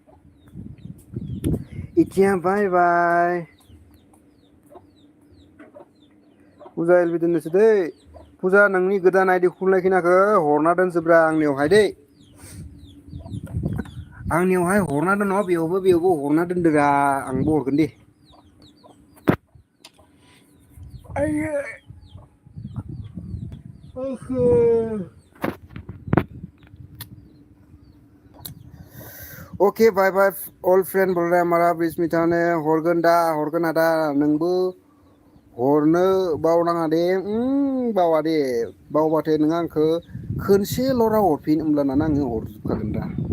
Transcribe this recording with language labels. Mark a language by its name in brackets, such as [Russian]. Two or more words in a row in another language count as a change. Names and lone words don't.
[Bodo] इथिया बाय बाय पूजा एलबी दोननोसै दै पूजा नोंनि गोदान आइडि खुलिनायखिनाखौ हरना दोनजोब्रा आंनियावहाय दै आंनियावहाय हरना दोन बेयावबो हरना दोनदोरा आंबो हरगोन दे आइयो ओके [English] bye bye all friend [Hindi] बोल रहे हैं हमारा बिस्मिता ने [Bodo] हरगोन आदा नोंबो हरनो बावनाङा दे बावा दे बावबाथाय नों आंखौ खनसेल' राव हरफिन होमब्लाना आङो हरजोबखागोन दा